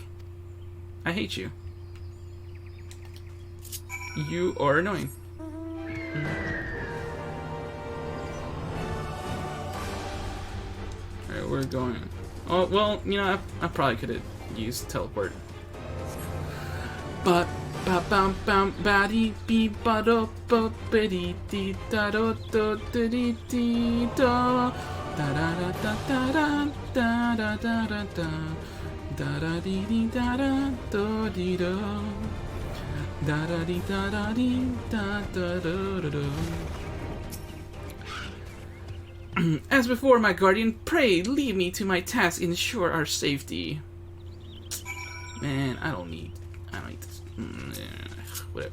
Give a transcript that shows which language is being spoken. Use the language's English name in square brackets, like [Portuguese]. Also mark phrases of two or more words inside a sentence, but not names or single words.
[English] I hate you. You are annoying. Alright, we're going. Oh, well, you know, I probably could have used teleport. But ba bam bam ba dee bee ba do ba ba dee dee da do do do dee dee da da da da da da da da da da da da dee dee da da do dee do da da dee da da dee da da do do do. As before, my guardian, pray leave me to my task and ensure our safety. Man, I don't need this. Whatever.